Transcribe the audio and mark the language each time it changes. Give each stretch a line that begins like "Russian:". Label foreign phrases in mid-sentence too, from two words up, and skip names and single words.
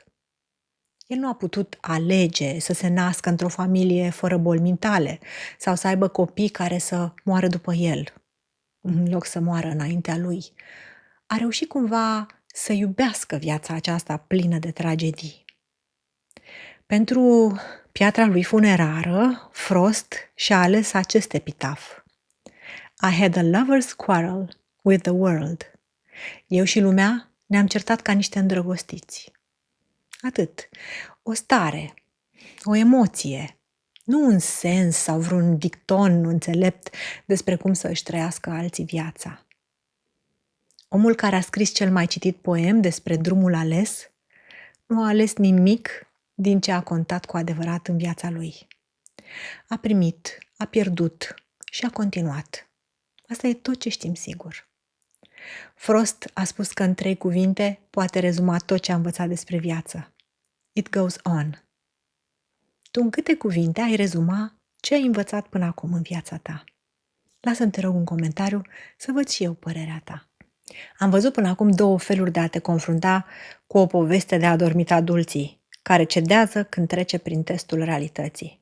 Romanian: El nu a putut alege să se nască într-o familie fără boli mentale sau să aibă copii care să moară după el, în loc să moară înaintea lui. A reușit cumva să iubească viața aceasta plină de tragedii. Pentru piatra lui funerară, Frost și-a ales acest epitaf.
English: I had a lover's quarrel with the world.
Romanian: Eu și lumea ne-am certat ca niște îndrăgostiți. Atât. O stare, o emoție, nu un sens sau vreun dicton înțelept despre cum să își trăiască alții viața. Omul care a scris cel mai citit poem despre drumul ales nu a ales nimic din ce a contat cu adevărat în viața lui. A primit, a pierdut și a continuat. Asta e tot ce știm sigur. Frost a spus că în 3 cuvinte poate rezuma tot ce a învățat despre viață.
English: It goes on.
Romanian: Tu în câte cuvinte ai rezuma ce ai învățat până acum în viața ta? Lasă-mi, te rog, un comentariu să văd și eu părerea ta. Am văzut până acum două feluri de a te confrunta cu o poveste de adormit adulții, care cedează când trece prin testul realității.